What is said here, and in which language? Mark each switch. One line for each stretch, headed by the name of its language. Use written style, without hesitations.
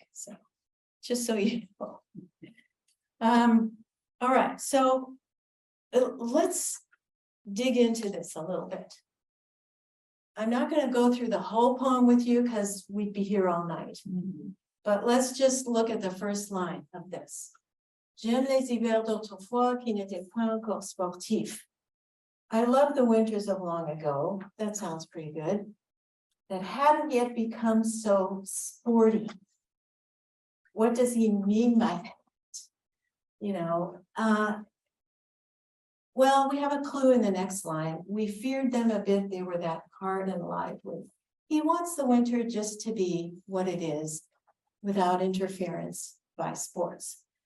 English: So just so you know. All right, so let's dig into this a little bit. I'm not going to go through the whole poem with you because we'd be here all night. But let's just look at the first line of this.
French: J'aime les hivers d'autrefois qui n'étaient point encore sportifs.
English: I love the winters of long ago. That sounds pretty good. That hadn't yet become so sporty. What does he mean by that? You know, well, we have a clue in the next line. We feared them a bit. They were that hard and lively. He wants the winter just to be what it is without interference by sports.